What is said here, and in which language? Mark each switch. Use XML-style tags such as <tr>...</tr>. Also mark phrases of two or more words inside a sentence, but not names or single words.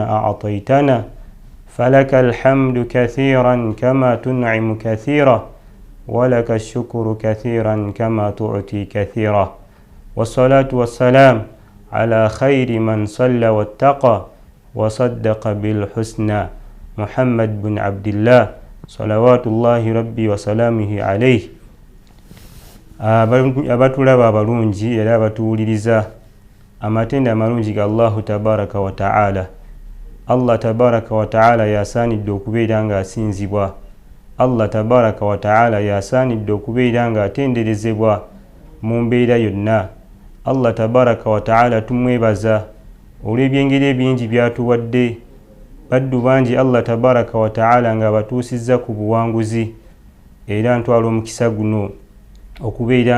<ar>أعطيتنا فلك الحمد كثيرا كما تنعم كثيرا ولك الشكر كثيرا كما تعطي كثيرا والصلاة والسلام على خير من صلى واتقى وصدق بالحسنى محمد بن عبد الله صلوات الله ربي وسلامه عليه.</ar> <lg>abatulaba abalungi era abatuwuliriza amatenda amalungi ga Allahu</lg> <ar>تبارك وتعالى.</ar> <lg>Allah</lg> <ar>تبارك وتعالى</ar> <lg>yasaanidde okubeera nga asinzibwa. Allah</lg> <ar>تبارك وتعالى</ar> <lg>yasaanidde okubeera nga atenderezebwa mu mbeera yonna. Allah</lg> <ar>تبارك وتعالى</ar> <lg>tumwebaza olw'ebyengeri ebingi byatuwadde. Baddu bangi Allah</lg> <ar>تبارك وتعالى</ar> <lg>nga batuusizza ku buwanguzi era ntwala omukisa guno okubeera</lg>